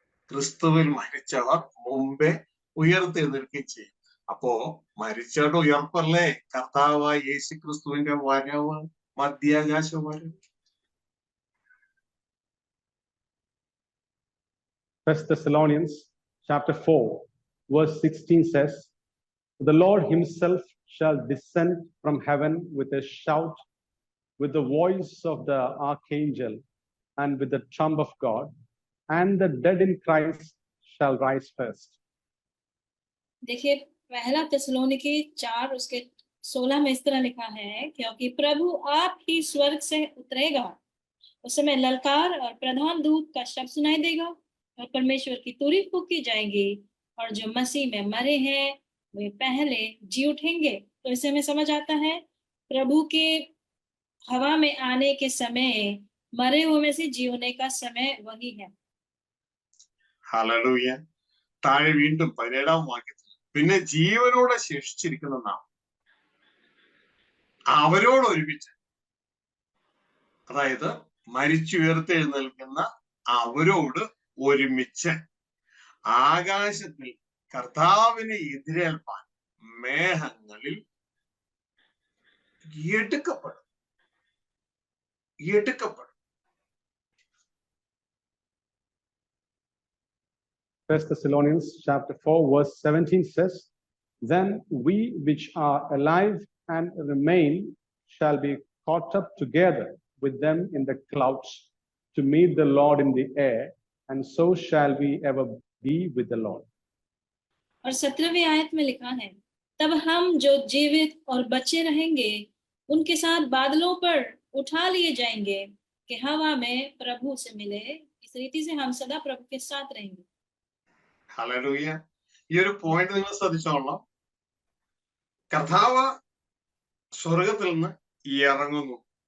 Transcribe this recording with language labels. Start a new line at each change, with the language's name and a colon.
Malayalam: ക്രിസ്തുവിൽ മരിച്ചവർ മുമ്പേ ഉയർത്തെഴുന്നേൽക്കുകയും ചെയ്യും. അപ്പോ മരിച്ചവരുടെ ഉയർപ്പല്ലേ കർത്താവായ യേശു ക്രിസ്തുവിന്റെ വരവ്, മധ്യാകാശ വരവ്.
English: First Thessalonians chapter 4 verse 16 says, "The Lord himself shall descend from heaven with a shout, with the voice of the archangel, and with the trump of God, and the dead in Christ shall rise first."
Hindi: देखिए पहला थिस्सलुनीके 4 उसके 16 में इस तरह लिखा है, क्योंकि प्रभु आप ही स्वर्ग से उतरेगा, उस समय ललकार और प्रधान दूत का शब्द सुनाई देगा और परमेश्वर की तुरही फूंकी जाएगी और जो मसीह में मरे हैं वे पहले जी उठेंगे. तो इससे हमें समझ आता है प्रभु के हवा में आने के समय मरे हुए में से जी होने का समय वही है.
Malayalam: ഹല്ലേലൂയ. താഴെ വീണ്ടും 17 വാക്യത്തിൽ, പിന്നെ ജീവനോടെ ശേഷിച്ചിരിക്കുന്ന നാം അവരോട് ഒരുമിച്ച്, അതായത് മരിച്ചുയർത്തെഴുന്നേൽക്കുന്ന അവരോട് ഒരുമിച്ച് ആകാശത്തിൽ കർത്താവിനെ എതിരേൽപ്പാൻ മേഘങ്ങളിൽ എടുക്കപ്പെടും.
English: 1 Thessalonians chapter 4 verse 17 says, "Then we which are alive and remain shall be caught up together with them in the clouds to meet the Lord in the air, and so shall we ever be with the Lord."
Hindi: और 17वीं आयत में लिखा है, तब हम जो जीवित और बचे रहेंगे उनके साथ बादलों पर उठा लिए जाएंगे कि हवा में प्रभु से मिले। इस रीति से हम सदा प्रभु के साथ रहेंगे।
Malayalam: ഹല്ലേലൂയ. ഈ ഒരു പോയിന്റ് നിങ്ങൾ ശ്രദ്ധിച്ചോളാം. കർത്താവ് സ്വർഗത്തിൽ നിന്ന് ഇറങ്ങുന്നു.